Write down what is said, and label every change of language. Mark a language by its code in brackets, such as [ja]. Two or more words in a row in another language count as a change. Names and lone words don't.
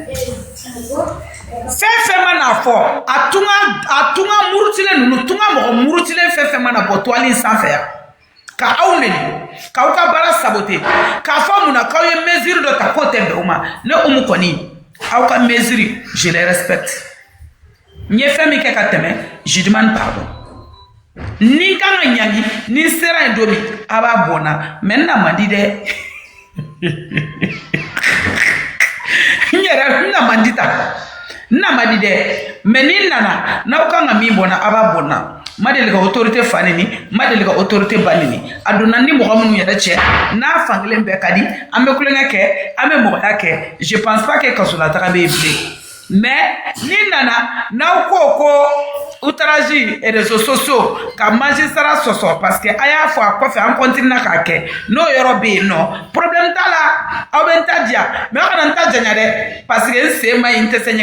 [bm] fɛn fɛn mana fɔ a tunga murutilen ninnu tunga mɔgɔ murutilen fɛn fɛn mana bɔ toile in sanfɛ yan ka aw neni k'aw ka baara saboter k'a fɔ mun na k'aw ye mesure dɔ ta k'o tɛ bɛn o ma ne Umu kɔni aw ka mesure [fr] je les respecte [bm] n ye fɛn min kɛ ka tɛmɛ [fr] je demande pardon [bm] ni kan ka ɲangi ni sera yen don min a b'a bɔn na mais n na man di dɛ n yɛrɛ n na man di ta n na man di dɛ mais ni nana n'aw kan ka min bɔn na a b'a bɔn na ma deli ka autorité fa neni ma deli ka autorité ba neni a donna ni mɔgɔ minnu yɛrɛ cɛ n'a fankelen bɛɛ ka di an bɛ kulonkɛ kɛ an bɛ mɔgɔya kɛ [fr] je pense pas que [bm] kasolataga bɛ yen bilen mais ni nana n'aw ko [fr] outrage réseaux sociaux [bm] ka magistrat sɔsɔ [fr] parce que [bm] a y'a fɔ a kɔfɛ an continue k'a kɛ n'o yɔrɔ bɛ yen nɔ problème t'a la aw bɛ n ta diya mais aw kana n ta janya dɛ [fr] parce que [bm] n sen ma ɲi n tɛ se